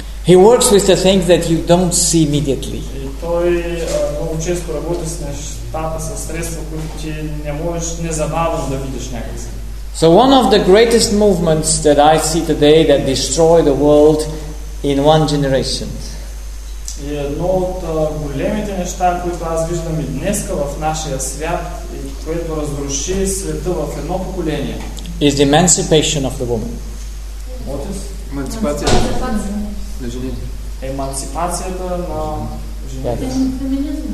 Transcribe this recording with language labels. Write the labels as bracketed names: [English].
[English] He works with the things that you don't see immediately. [Bulgarian] Много често работи с нещата със средства, които ти не можеш незабавно да видиш някакси. [English] So one of the greatest movements that I see today that destroy the world in one generation. [Bulgarian] И едно от големите неща, които аз виждам и днеска в нашия свят, и което разруши света в едно поколение, [English] is the emancipation of the woman. [Bulgarian] Еманципацията на жените.